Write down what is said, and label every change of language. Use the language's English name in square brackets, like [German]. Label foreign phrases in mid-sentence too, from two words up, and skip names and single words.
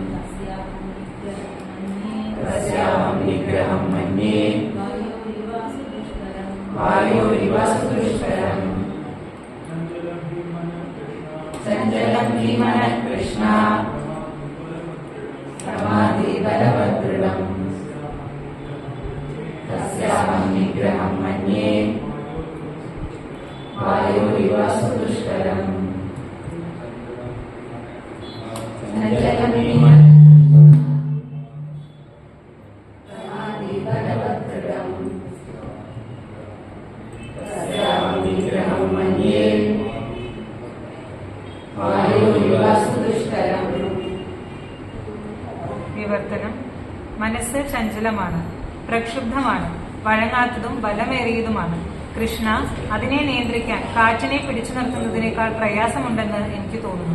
[Sanskrit] തസ്യാഹം നിഗ്രഹം മന്യേ വായുരിവ സുദുഷ്കരം ചഞ്ചലം ഹി മനഃ കൃഷ്ണ പ്രമാദി ബലവദൃഢം തസ്യാഹം നിഗ്രഹം മന്യേ വായുരിവ സുദുഷ്കരം ചഞ്ചലം ഹി മനഃ പ്രമാദി ബലവദൃഢം തസ്യാഹം നിഗ്രഹം മന്യേ വായുരിവ സുദുഷ്കരം. [Malayalam] വിവർത്തനം. മനസ്സ് ചഞ്ചലമാണ്, പ്രക്ഷുബ്ധമാണ്, വഴങ്ങാത്തതും ബലമേറിയതുമാണ്. കൃഷ്ണ, അതിനെ നിയന്ത്രിക്കാൻ കാറ്റിനെ പിടിച്ചു നിർത്തുന്നതിനേക്കാൾ പ്രയാസമുണ്ടെന്ന് എനിക്ക് തോന്നുന്നു.